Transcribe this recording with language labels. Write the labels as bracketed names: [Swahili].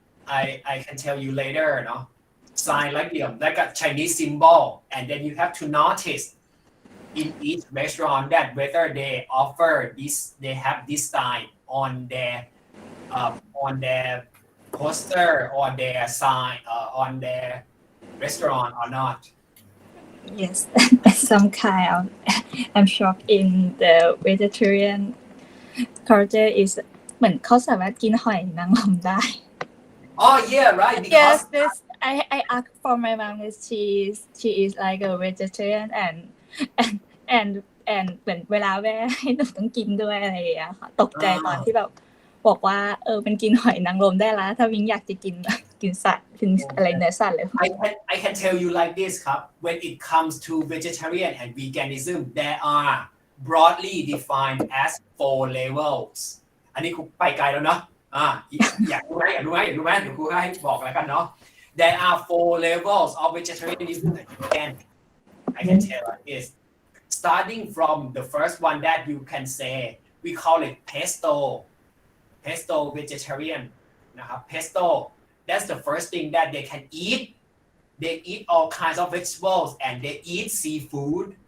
[English] I can tell you later, no? Sign like a Chinese symbol, and then you have to notice in each restaurant that whether they offer this, they have this sign on their poster or their sign on their restaurant or not. Yes, some kind of I'm shocked in the vegetarian culture is [Thai] เหมือนเขาสามารถกินหอยนางรมได้ [English] Oh yeah, right. Because Yes, this I asked for my mom that she is like a vegetarian and [Thai] เหมือนเวลาแม่ให้หนูต้องกินด้วยอะไรอย่างเงี้ยค่ะตกใจตอนที่แบบบอกว่ามันกินหอยนางรมได้แล้วถ้าวิงอยากจะกินสัตว์กินอะไรเนื้อสัตว์เลย [English] I can tell you like this ครับ when it comes to vegetarian and veganism there are broadly defined as 4 levels [Thai] อันนี้ครูไปไกลแล้วเนาะ อยากรู้ไหมเดี๋ยวครูให้บอกแล้วกันเนาะ [English] there are 4 levels of vegetarianism and vegan I can tell like this starting from the first one that you can say we call it pesto vegetarian นะครับ pesto that's the first thing that they can eat they eat all kinds of vegetables and they eat seafood